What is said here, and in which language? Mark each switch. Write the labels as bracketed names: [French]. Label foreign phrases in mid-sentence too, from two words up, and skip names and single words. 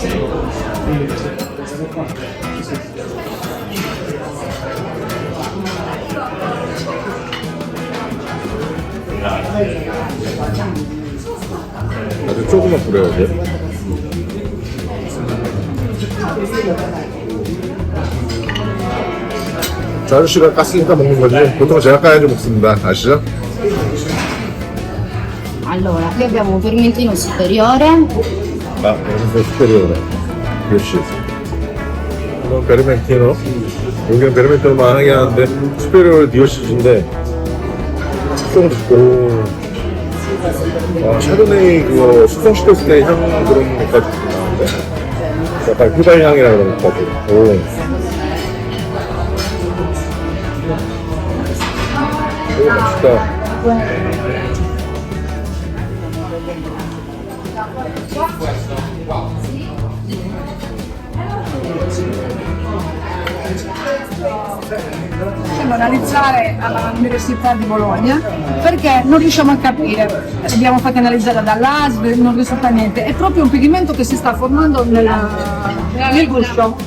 [Korean] 아주 조금만 뿌려야 돼. 저 아저씨가 깠으니까 먹는 거지. 보통 제가 까야지 먹습니다. 아시죠? [Italian] Allora, qui abbiamo un vermentino superiore, [Korean] 아, 여기서 superiore. 그렇지. 이건 베르멘티노. 여기는 베르멘티노만 하긴 하는데 superiore 디오시즈인데 좀 오. 샤도네이 그거 숙성시켰을 때 향 그런 것까지 나는데 약간 휘발 향이라 그런 것까지. 오. 오, 맛있다. [Italian] Possiamo analizzare all'Università di Bologna perché non riusciamo a capire, abbiamo fatto analizzare dall'ASL, non risulta niente, è proprio un pigmento che si sta formando nel guscio.